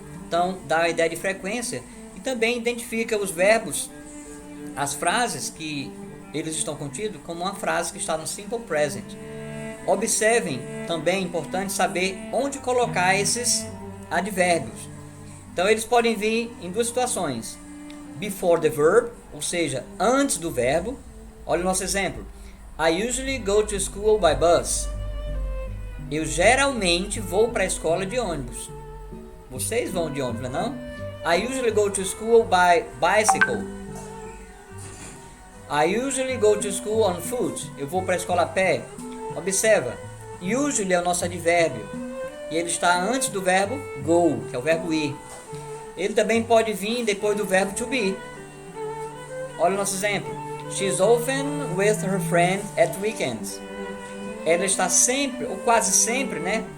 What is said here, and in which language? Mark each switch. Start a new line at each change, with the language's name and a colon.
Portuguese: Então dá a ideia de frequência e também identifica os verbos, as frases que eles estão contidos como uma frase que está no simple present. Observem, também é importante saber onde colocar esses advérbios. Então eles podem vir em duas situações:
English: before the verb,
Portuguese: ou seja, antes do verbo. Olha o nosso exemplo.
English: I usually go to school by bus.
Portuguese: Eu geralmente vou para a escola de ônibus. Vocês vão de ônibus, não é?
English: I usually go to school by bicycle. I usually go to school on foot.
Portuguese: Eu vou para a escola a pé. Observa, usually é o nosso advérbio e ele está antes do verbo go, que é o verbo ir. Ele também pode vir depois do verbo to be. Olha o nosso exemplo.
English: She's often with her friend at weekends.
Portuguese: Ela está sempre, ou quase sempre, né,